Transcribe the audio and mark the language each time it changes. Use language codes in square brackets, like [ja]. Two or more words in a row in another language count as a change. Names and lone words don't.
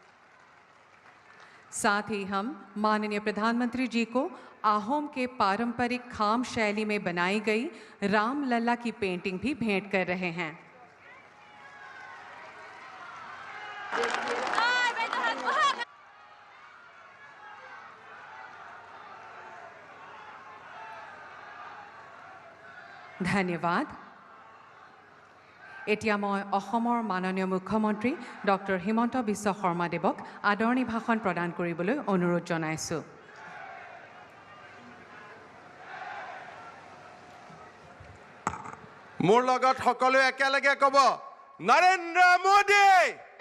[hi] साथ ही हम माननीय प्रधानमंत्री जी को आहोम के पारंपरिक खाम शैली में बनाई गई राम लल्ला की पेंटिंग भी भेंट कर रहे हैं। धन्यवाद। [as] এতিয়া মই অসমৰ মাননীয় মুখ্যমন্ত্ৰী ডক্টৰ হিমন্ত বিশ্ব শৰ্মাদেৱক আদৰণি ভাষণ প্ৰদান কৰিবলৈ অনুৰোধ জনাইছোঁ। মোৰ লগত সকলোৱে একেলগে ক'ব, নৰেন্দ্ৰ মোদী।